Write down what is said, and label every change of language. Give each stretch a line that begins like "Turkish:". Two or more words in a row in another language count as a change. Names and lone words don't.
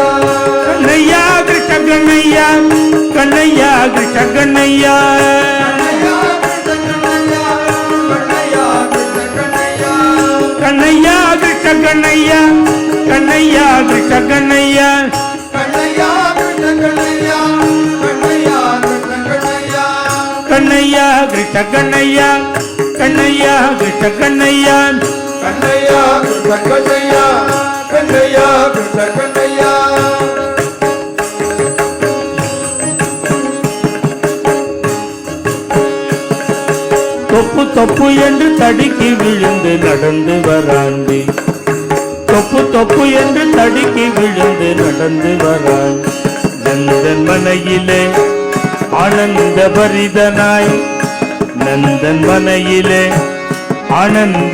Hindi: कन्हैया कृष्ण कन्हैया कन्हैया कृष्ण कन्हैया कन्हैया कृष्ण कन्हैया कन्हैया कृष्ण कन्हैया कन्हैया कृष्ण कन्हैया कन्हैया कृष्ण कन्हैया कन्हैया कन्हैया कन्हैया कन्हैया
Tamil: தொப்பு தொப்பு என்று தடுக்கி விழுந்து நடந்து வராண்டி தொப்பு தொப்பு என்று தடுக்கி விழுந்து நடந்து வரான் நந்தன் மனையிலே ஆனந்த பரிதனாய் நந்தன் மனையிலே ஆனந்த